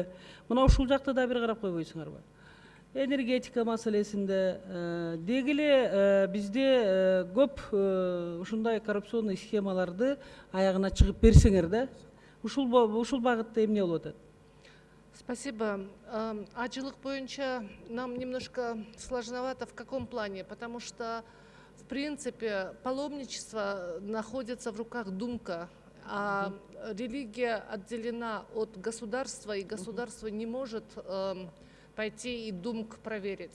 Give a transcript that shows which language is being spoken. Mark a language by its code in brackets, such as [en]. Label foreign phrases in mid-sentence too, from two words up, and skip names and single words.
[ky] Мына ушул жакта да бир карап койбойсуңарбы? Энергетика маселесинде деги эле бизде көп ушундай коррупционный схемаларды аягына чыгып берсеңер да. Ушул багытта эмне болуп атат? [ru] Спасибо. Ажылык боюнча нам немножко сложновато. В каком плане? Потому что, в принципе, паломничество находится в руках Думка, а религия отделена от государства, и государство не может пойти и Думк проверить.